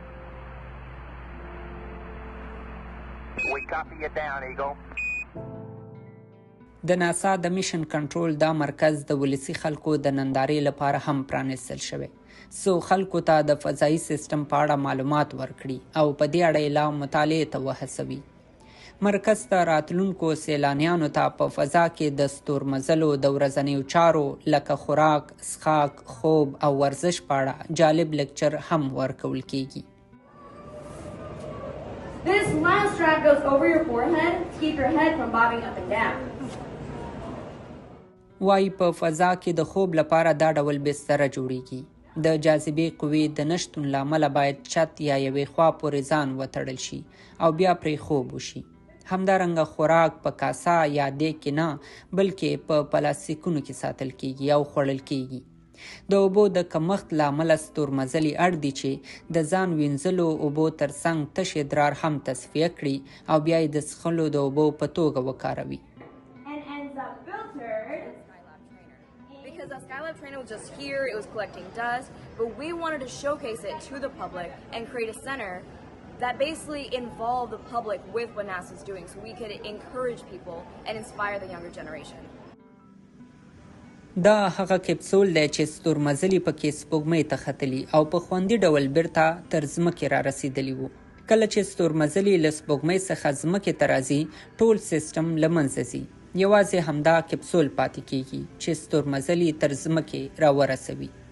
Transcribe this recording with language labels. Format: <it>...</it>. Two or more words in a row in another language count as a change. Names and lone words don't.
<ps>د ناسا د میشن کنټرول دا مرکز د ولسي خلکو د نندارې لپاره هم پرانیستل شوی څو خلکو ته د فضایي سیستم په اړه معلومات ورکړي او په دې اړه یې لا مطالعې ته وهڅوي. مرکز ته راتلونکو سیلانیانو ته په فضا کې د ستورمزلو د ورځنیو چارو لکه خوراک، څښاک، خوب او ورزش په اړه جالب لیکچر هم ورکول کیږي.</ps> <en>This smile strap goes over your forehead to keep your head from bobbing up and down.</en> <ps>وايي په فضا کې د خوب لپاره دا ډول بستره جوړیږي. د جاذبې قوې د نشتون له امله باید چت یا یوې خوا پورې ځان وتړل شي او بیا پرې خوب وشي. همدارنګه خوراک په کاسه یا دیګ کې نه بلکې په پلاستیکونو کې ساتل کیږي او خوړل کیږي. د اوبو د کمښت له امله ستورمزلي اړ دي چې د ځان وینځلو اوبو ترڅنګ تش ادرار هم تصفیه کړي او بیا یې د څښلو د اوبو په توګه وکاروي.</ps> <en>Because the Skylab trainer was just here, it was collecting dust, but we wanted to showcase it to the public and create a center that basically involved the public with what NASA's doing so we could encourage people and inspire the younger generation.</en> <ps>دا هغه کپسول دی چې ستورمزلي پکې سپوږمۍ ته ختلي او په خوندي ډول بیرته تر ځمکې را رسېدلي وو. کله چې ستورمزلي له سپوږمۍ څخه ځمکې ته راځي ټول سیستم له منځه ځي. یوازې همدا کپسول پاتې کیږي چې ستورمزلي تر ځمکې را ورسوي.</ps>